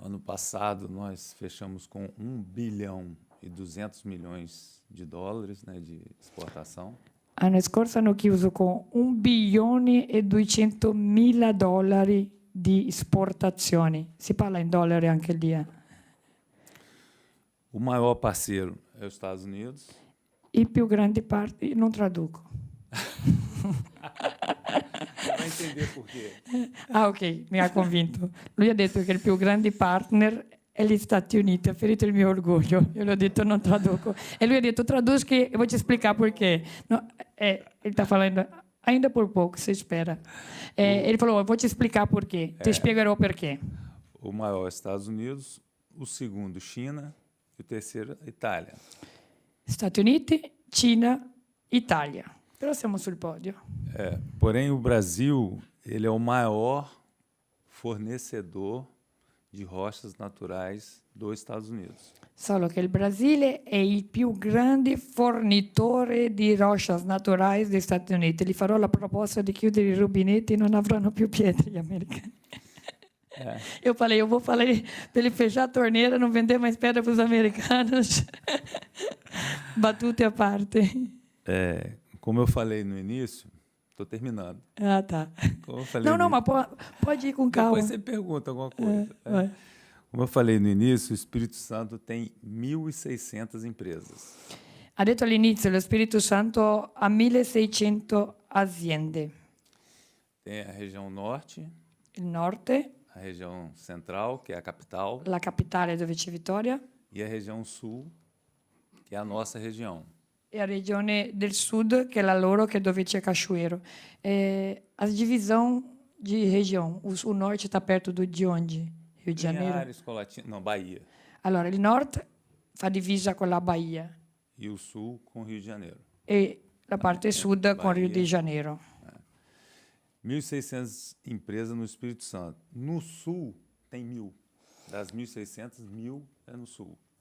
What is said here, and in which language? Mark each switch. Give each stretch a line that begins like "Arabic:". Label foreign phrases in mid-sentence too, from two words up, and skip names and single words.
Portuguese: Ano passado, nós fechamos com 1 bilhão e 200 milhões de dólares, né, de exportação.
Italian: L'anno scorso hanno chiuso con 1.200.000 dollari di esportazioni. Si parla in dollari anche lì.
Portuguese: O maior parceiro é os Estados Unidos.
Italian: I più grandi parti, non traduco.
Portuguese: Vai entender por quê.
Italian: Ah, ok, mi ha convinto. Lui ha detto che il più grande partner è gli Stati Uniti, ha ferito il mio orgoglio. Io le ho detto non traduco. E lui ha detto tradusci e
Portuguese: vou te explicar por quê. No, ele está falando ainda por pouco, se espera. Ele falou, vou te explicar por quê.
Italian: Te spiegherò perché.
Portuguese: O maior é Estados Unidos, o segundo China e o terceiro Itália.
Italian: Stati Uniti, Cina, Italia. Però siamo sul podio.
Portuguese: Porém, o Brasil ele é o maior fornecedor de rochas naturais dos Estados Unidos.
Italian: Solo che il Brasile è il più grande fornitore di
Portuguese: rochas naturais
Italian: degli Stati Uniti. Gli farò la proposta di chiudere i rubinetti e non avranno più pietre gli americani.
Portuguese: Eu vou falar para ele fechar a torneira, não vender mais pedra para os americanos.
Italian: Batute a parte.
Portuguese: Como eu falei no início, estou terminando. Ah, tá. Como eu falei Não, mas pode ir com calma. Depois você pergunta alguma coisa. Vai. Como eu falei no início, o Espírito Santo tem 1.600 empresas.
Italian: Ha detto all'inizio, lo Spirito Santo ha 1.600 aziende.
Portuguese: Tem a região norte,
Italian: Il norte,
Portuguese: a região central, que é a capital,
Italian: la capitale dove c'è Vittoria,
Portuguese: e a região sul, que é a nossa região.
Italian: e a regione del sud, che è la loro, che è dove c'è Cachoeiro.
Portuguese: A divisão de região, o norte está perto de onde? Rio de Janeiro? Linhares, Colatina, não, Bahia.
Italian: Allora, il nord fa divisa con la Bahia
Portuguese: E o sul com o Rio de Janeiro.
Italian: e la parte sud con Rio de Janeiro.
Portuguese: 1.600 empresas no Espírito Santo. No sul, tem 1.000. Das 1.600, 1.000 é no sul.